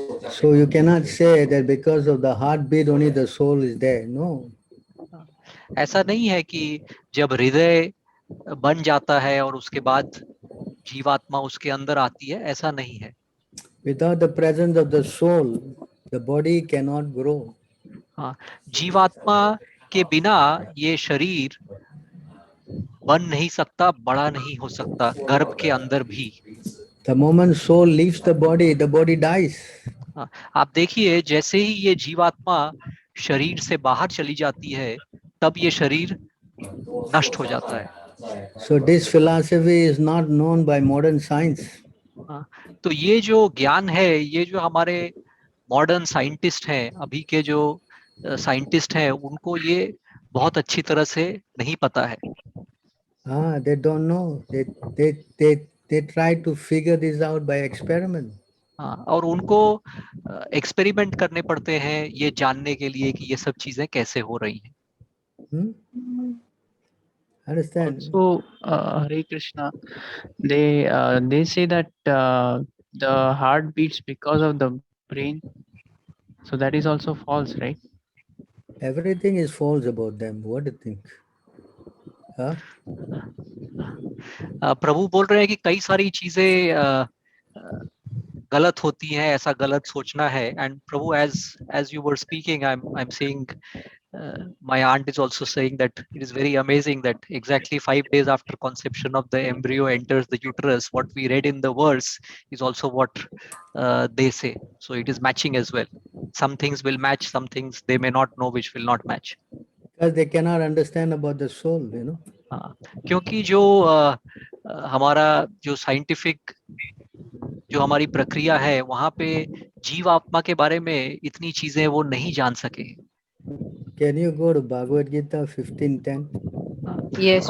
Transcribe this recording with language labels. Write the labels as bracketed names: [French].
[English] So you cannot say that because of the heartbeat only the soul is there. No. [Hindi] ऐसा नहीं है कि जब हृदय बन जाता है और उसके बाद जीवात्मा उसके अंदर आती है, ऐसा नहीं है। [English] Without the presence of the soul, the body cannot grow. [Hindi] हाँ, जीवात्मा के बिना ये शरीर बन नहीं सकता, बड़ा नहीं हो सकता, गर्भ के अंदर भी। [English] The moment soul leaves the body dies. [Hindi] हाँ, आप देखिए जैसे ही ये जीवात्मा शरीर से बाहर चली जाती है, तब ये शरीर नष्ट हो जाता है। [English] So this philosophy is not known by modern science. [Hindi] हाँ, तो ये जो ज्ञान है, ये जो हमारे मॉडर्न साइंटिस्ट हैं, अभी के जो साइंटिस्ट हैं, उनको ये बहुत अच्छी तरह से नहीं पता है। [English] They don't know. They try to figure this out by experiment. [Hindi] हाँ, और उनको एक्सपेरिमेंट करने पड़ते हैं ये जानने के लिए कि ये सब चीजें कैसे हो रही हैं। [English] Understand? So Hare Krishna, they say that the heart beats because of the brain. So that is also false, right? Everything is false about them. What do you think? Huh? [Hindi] प्रभु बोल रहे हैं कि कई सारी चीजें गलत होती हैं, ऐसा गलत सोचना है। And [English] Prabhu, as you were speaking, I'm seeing my aunt is also saying that it is very amazing that exactly 5 days after conception of the embryo enters the uterus, what we read in the verse is also what they say. So it is matching as well. Some things will match, some things they may not know which will not match. Because they cannot understand about the soul, you know. [Hindi] हाँ, क्योंकि जो हमारा जो scientific जो हमारी प्रक्रिया है, वहां पे जीव आत्मा के बारे में इतनी चीजें वो नहीं जान सके। [English] Can you go to Bhagavad Gita 15:10? Yes,